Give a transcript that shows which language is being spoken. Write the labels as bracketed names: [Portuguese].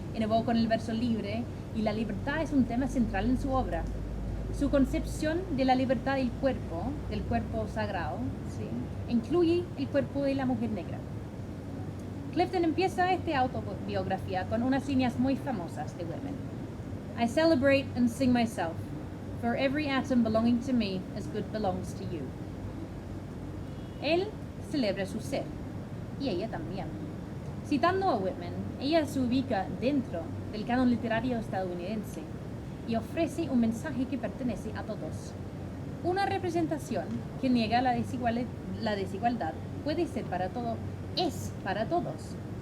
[Spanish] Innovó con el verso libre y la libertad es un tema central en su obra. Su concepción de la libertad del cuerpo sagrado, ¿sí? Incluye el cuerpo de la mujer negra. Clifton empieza esta autobiografía con unas líneas muy famosas de Whitman. [English] I celebrate and sing myself, for every atom belonging to me as good belongs to you. [Spanish] Él celebra su ser, y ella también. Citando a Whitman, ella se ubica dentro del canon literario estadounidense y ofrece un mensaje que pertenece a todos. Una representación que niega la desigualdad puede ser para todo, es para todos.